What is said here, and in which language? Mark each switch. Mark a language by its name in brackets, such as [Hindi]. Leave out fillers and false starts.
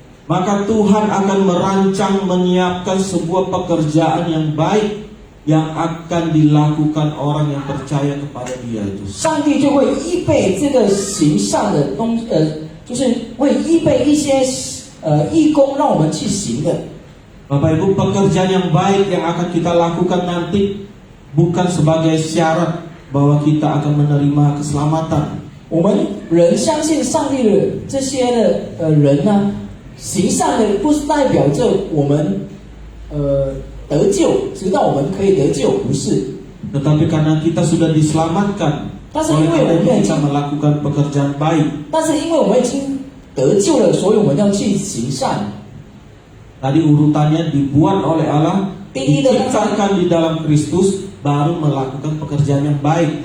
[Indonesian] maka Tuhan akan merancang menyiapkan sebuah pekerjaan yang baik yang akan dilakukan orang yang percaya kepada Dia itu. [Chinese] 上帝就会预备这个行善的就是会预备一些义工让我们去行的。 [Indonesian] Bapak Ibu, pekerjaan yang baik yang akan kita lakukan nanti bukan sebagai syarat bahwa kita akan menerima keselamatan. [Chinese] 我们人相信上帝的这些的人呢，行善的不是代表着我们得救，直到我们可以得救，不是。 [Indonesian] Tetapi karena kita sudah diselamatkan, Tapi oleh karena itu kita kita melakukan pekerjaan baik. [Chinese] 但是因为我们已经得救了，所以我们要去行善。 [Indonesian] Tadi urutannya dibuat oleh Allah, Tinggi diciptakan di dalam Kristus, baru melakukan pekerjaan yang baik.